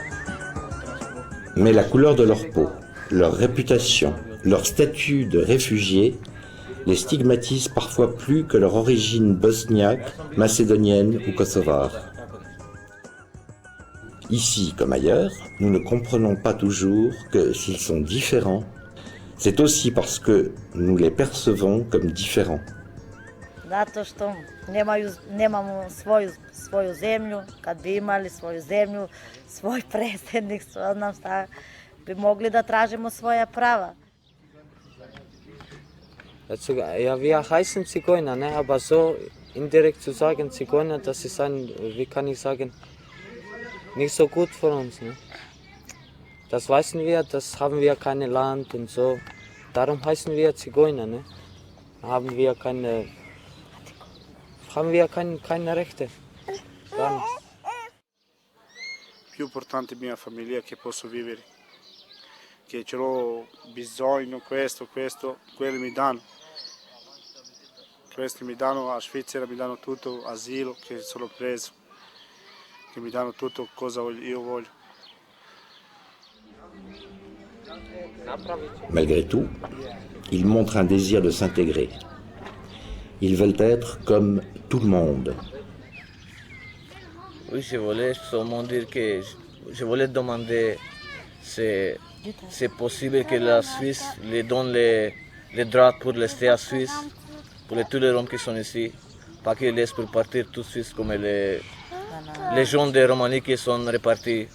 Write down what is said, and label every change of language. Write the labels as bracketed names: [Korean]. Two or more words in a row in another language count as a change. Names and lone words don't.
[French] Mais la couleur de leur peau, leur réputation, leur statut de réfugiés les stigmatisent parfois plus que leur origine bosniaque, macédonienne ou kosovare. Ici comme ailleurs, nous ne comprenons pas toujours que s'ils sont différents, c'est aussi parce que nous les percevons comme différents. [Bosnian] Zato što nemamo svoju zemlju, kad bi imali svoju zemlju, svoj predsjednik, znam šta, bi mogli da tražimo svoja prava. [German] Ja, wir heißen Zigeuner, ne? Aber so indirekt zu sagen Zigeuner, das ist wie kann ich sagen, nicht so gut für uns. Ne? Das wissen wir, das haben wir kein Land und so. Darum heißen wir Zigeuner. Ne? Haben wir keine Rechte. Gar nichts. [Italian] Più importante è mia famiglia che posso vivere, che ce l'ho bisogno, questo, quelli mi danno. Questi mi danno a Svizzera, mi danno tutto, asilo che sono preso, che mi danno tutto cosa io voglio. [French] Malgré tout, ils montrent un désir de s'intégrer. Ils veulent être comme tout le monde. Oui, je voulais seulement dire que je voulais demander si c'est possible que la Suisse les donne les droits pour rester à Suisse, pour tous les Roms qui sont ici, pas qu'ils laissent pour partir tout de suite comme les gens de Roumanie qui sont répartis.